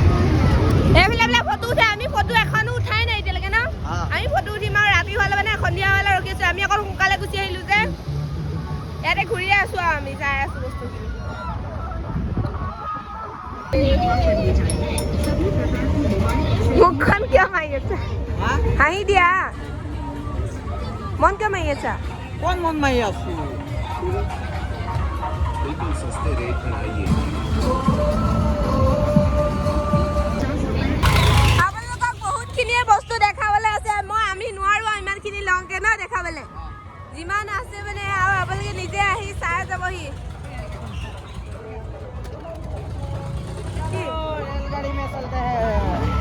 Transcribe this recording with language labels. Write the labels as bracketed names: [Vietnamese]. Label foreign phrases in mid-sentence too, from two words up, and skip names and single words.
[Assamese] এইবিলাক ফটো উঠে আমি ফটো এখনো উঠাই নাই এতিয়ালৈকে ন আমি ফটো উঠিম আৰু ৰাতি হ'লে মানে সন্ধিয়া হ'লে ৰখি আছো আমি অকল সোনকালে গুচি আহিলো যে ইয়াতে ঘূৰিয়ে আছো আৰু আমি চাই আছো বস্তুখিনি মুখখন কিয় মাৰি আছে হাঁহি দিয়া মন কিয় মাৰি আছা কোন মন মাৰি আছো [Hindi] बिल्कुल सस्ते रेट में आइए [Assamese] আপোনালোকক বহুতখিনিয়ে বস্তু দেখাবলৈ আছে মই আমি নোৱাৰো ইমানখিনি লংকে ন দেখাবলৈ যিমান আছে মানে আৰু আপোনালোকে নিজে আহি চাই যাবহি [Hindi] रेलगाड़ी में चलते हैं